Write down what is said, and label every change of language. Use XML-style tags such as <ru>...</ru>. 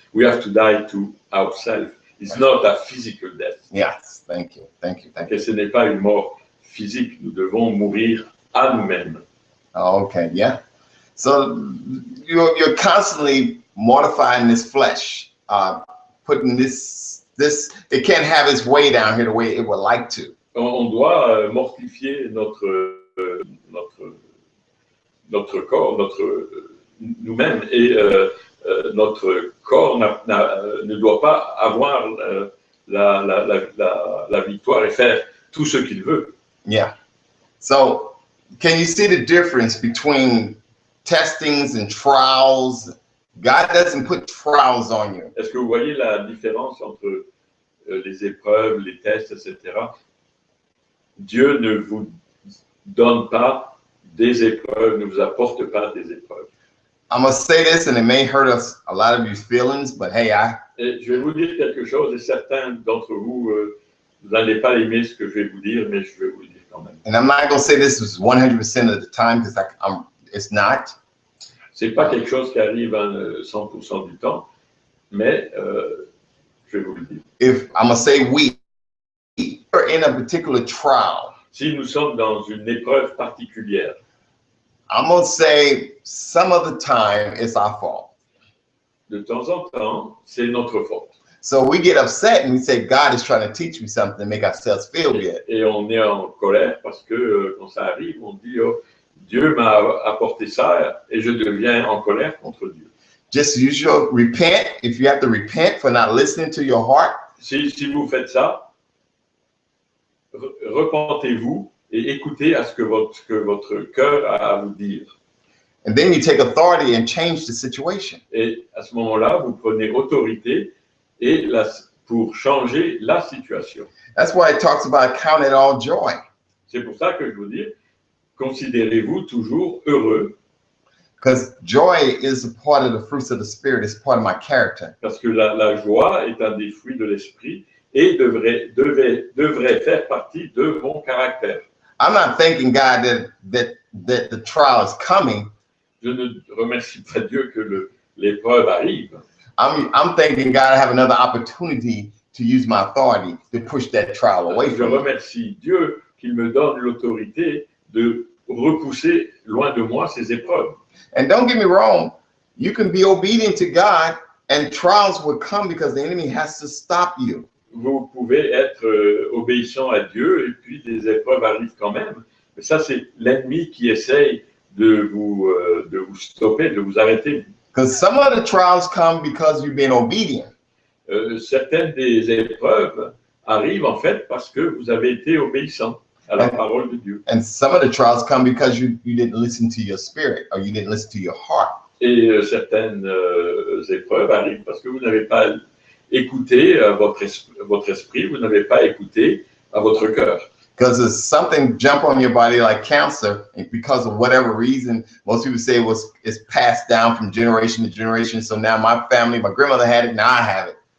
<en>We have to die to ourselves. It's not a physical death. Yes, thank you.</en> <fr>Et ce n'est pas une mort physique. Nous devons mourir à nous-mêmes.</fr> <en>Okay, yeah. So you're constantly mortifying this flesh, putting this. It can't have its way down here the way it would like to.</en> <fr>On doit mortifier notre corps, nous-mêmes, et notre corps ne doit pas avoir la victoire et faire tout ce qu'il veut.</fr> <en>Yeah. So can you see the difference between testings and trials? God doesn't put trials on you.</en> <fr>Est-ce que vous voyez la différence entre les épreuves, les tests, etc. Dieu ne vous donne pas des épreuves, ne vous apporte pas des épreuves.</fr> <en>I'm going to say this and it may hurt us, a lot of your feelings, but hey,</en> <fr>Et je vais vous dire quelque chose et certains d'entre vous, vous n'allez pas aimer ce que je vais vous dire, mais je vais vous le dire. quand même.</fr> <en>And I'm not going to say this is 100% of the time because it's not.</en> <fr>C'est pas quelque chose qui arrive 100% du temps, mais je vais vous le dire.</fr> <en>If I'm going to say we are in a particular trial,</en> <fr>Si nous sommes dans une épreuve particulière,</fr> <en>I'm going to say some of the time it's our fault.</en> <fr>de temps en temps, c'est notre faute.</fr> <en>So we get upset and we say, God is trying to teach me something to make ourselves feel good.</en> <fr>Et on est en colère parce que quand ça arrive, on dit oh, Dieu m'a apporté ça et je deviens en colère contre Dieu.</fr> <en>Just use your repent. If you have to repent for not listening to your heart,</en> <fr>Si vous faites ça, repentez-vous et écoutez à ce que votre cœur a à vous dire.</fr> <en>and then you take authority and change the situation.</en> <fr>Et à ce moment-là, vous prenez autorité pour changer la situation.</fr> <en>That's why it talks about count it all joy.</en> <fr>C'est pour ça que je vous dis, considérez-vous toujours heureux,</fr> <en>Because joy is a part of the fruits of the Spirit. It's part of my character.</en> <fr>parce que la joie est un des fruits de l'esprit et devrait faire partie de mon caractère.</fr> <en>I'm not thanking God that the trial is coming.</en> <fr>Je ne remercie pas Dieu que l'épreuve arrive.</fr> <en>I'm thanking God I have another opportunity to use my authority to push that trial away</en> <fr>Je</fr> <en>from me.</en> <fr>remercie Dieu qu'il me donne l'autorité de repousser loin de moi ces épreuves.</fr> <en>And don't get me wrong, you can be obedient to God and trials will come because the enemy has to stop you.</en> <fr>Vous pouvez être obéissant à Dieu et puis des épreuves arrivent quand même. Mais ça, c'est l'ennemi qui essaye de vous stopper, de vous arrêter.</fr> <en>Because some of the trials come because you've been obedient.</en> <fr>Certaines des épreuves arrivent en fait parce que vous avez été obéissant à la parole de Dieu.</fr> <en>And some of the trials come because you didn't listen to your spirit or you didn't listen to your heart.</en> <fr>Et certaines épreuves arrivent parce que vous n'avez pas écouté votre esprit, vous n'avez pas écouté à votre cœur.</fr> <en>Because if something jump on your body like cancer, and because of whatever reason, most people say it's passed down from generation to generation. So now my family, my grandmother had it, now I have it.</en>